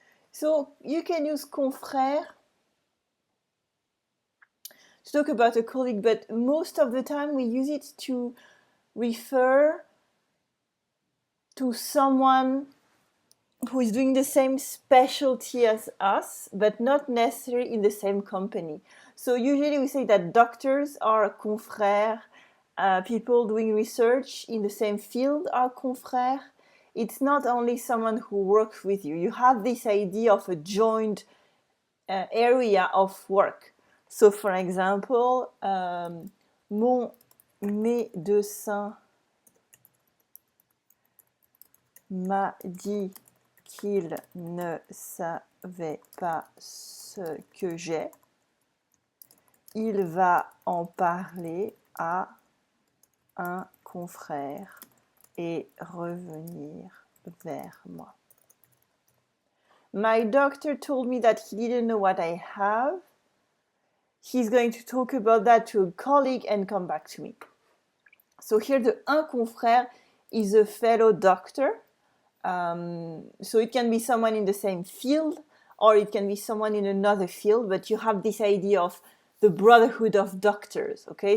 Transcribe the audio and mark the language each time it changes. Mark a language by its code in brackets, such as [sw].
[en] So you can use confrère to talk about a colleague, but most of the time we use it to refer to someone who is doing the same specialty as us, but not necessarily in the same company. So usually we say that doctors are confrères, people doing research in the same field are confrères. It's not only someone who works with you. You have this idea of a joint area of work. So for example, [fr] mon médecin m'a dit qu'il ne savait pas ce que j'ai. Il va en parler à un confrère et revenir vers moi. [en] My doctor told me that he didn't know what I have. He's going to talk about that to a colleague and come back to me. So here the un confrère is a fellow doctor. So it can be someone in the same field, or it can be someone in another field, but you have this idea of the brotherhood of doctors, okay?